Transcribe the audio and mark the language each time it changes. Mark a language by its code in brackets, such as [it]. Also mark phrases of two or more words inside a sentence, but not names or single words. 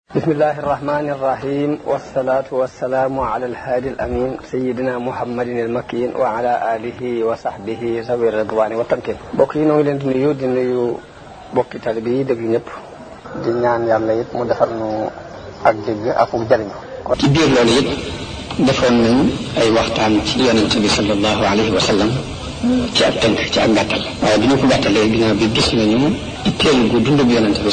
[ar] بسم الله الرحمن الرحيم والصلاة والسلام على الهادي الأمين سيدنا محمد المكين وعلى آله وصحبه ذوي الرضوان والتمكين [wo] bokk yi noo ngi leen di nuyu bokki taalibe yi dégg ñëpp di ñaan yàlla it mu defal nu ak dégg ak mu jariñ ci biir loolu it defoon nañ ay waxtaan ci yonent bi [ar] صلى الله عليه وسلم [wo] ci ak tënk ci ak gàttal waaye bi ñu ko gàttalee ginnaaw bi gis nañu itteel gu dundub yonent bi